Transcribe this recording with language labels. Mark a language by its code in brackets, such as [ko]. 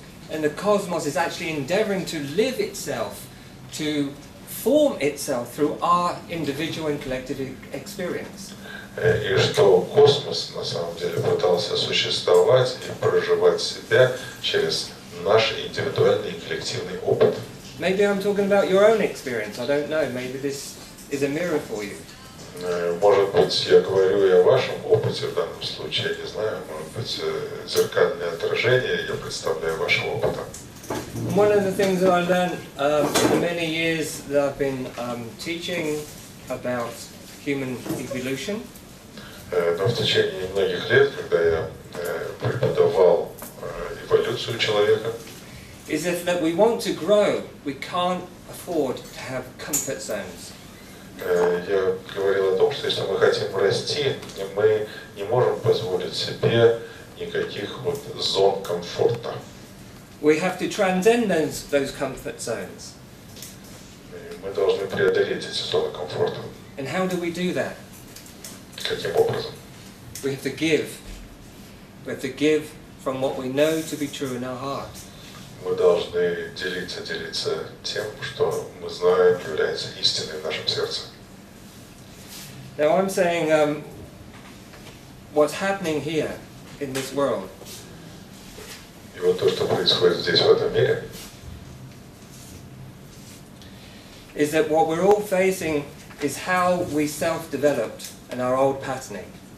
[en] And the cosmos is actually endeavoring to live itself, to form itself through our individual and collective experience. [ru] И что космос на самом деле пытался существовать и проживать себя через наш индивидуальный и коллективный опыт. [en] Maybe I'm talking about your own experience, I don't know, maybe this is a mirror for you. [ru] Может быть, я говорю и о вашем опыте в данном случае, я не знаю, может быть, зеркальное отражение, я представляю вашего опыта. [en] One of the things that I learned in the many years that I've been teaching about human evolution, [ru] Но в tечение многих лет, когда я преподавал эволюцию человека, [en] is that we want to grow, we can't afford to have comfort zones. [ru] я говорил о том, что если мы хотим расти, мы не можем позволить себе никаких вот зон комфорта. [en] We have to transcend those comfort zones. [ru] Мы должны преодолеть эти зоны комфорта. [en] And how do we do that? [ru] Каким образом? [en] We have to give. We have to give from what we know to be true in our heart. [ru] Мы должны делиться тем, что мы знаем является истиной в нашем сердце. [en] Now I'm saying what's happening here in this world [ru] И вот то, что происходит здесь, в этом мире, [en] is that what we're all facing is how we self-developed and our old patterning,